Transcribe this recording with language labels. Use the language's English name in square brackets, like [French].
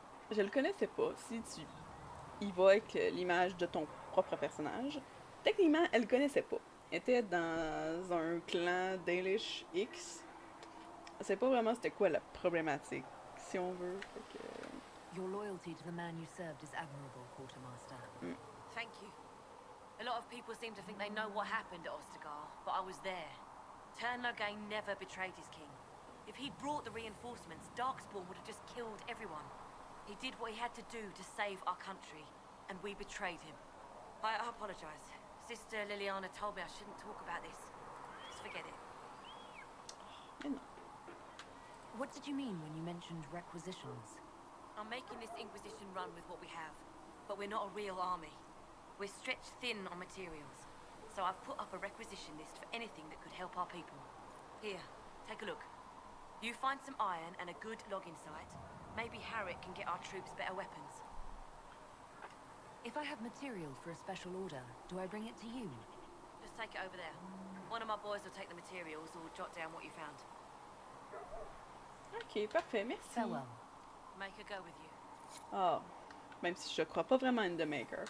[French] Je le connaissais pas. Si tu y vas avec l'image de ton propre personnage, techniquement, elle le connaissait pas. Elle était dans un clan Dalish X. Je sais pas vraiment c'était quoi la problématique, si on veut. Fait que... [English] Your loyalty to the man you served is admirable, quartermaster. Thank you. A lot of people seem to think they know what happened at Ostagar, but I was there. Ten Loghain never betrayed his king. If he'd brought the reinforcements, Darkspawn would have just killed everyone. He did what he had to do to save our country, and we betrayed him. I apologize. Sister Liliana told me I shouldn't talk about this. Just forget it. [French] Mais non. [English] What did you mean when you mentioned requisitions? I'm making this Inquisition run with what we have, but we're not a real army. We're stretched thin on materials, so I've put up a requisition list for anything that could help our people. Here, take a look. You find some iron and a good logging site, maybe Harriet can get our troops better weapons. If I have material for a special order, do I bring it to you? Just take it over there. One of my boys will take the materials or jot down what you found. [French] Ok, parfait, merci. [English] Farewell. Make her go with you. [French] Ah, même si je crois pas vraiment [English] in the maker.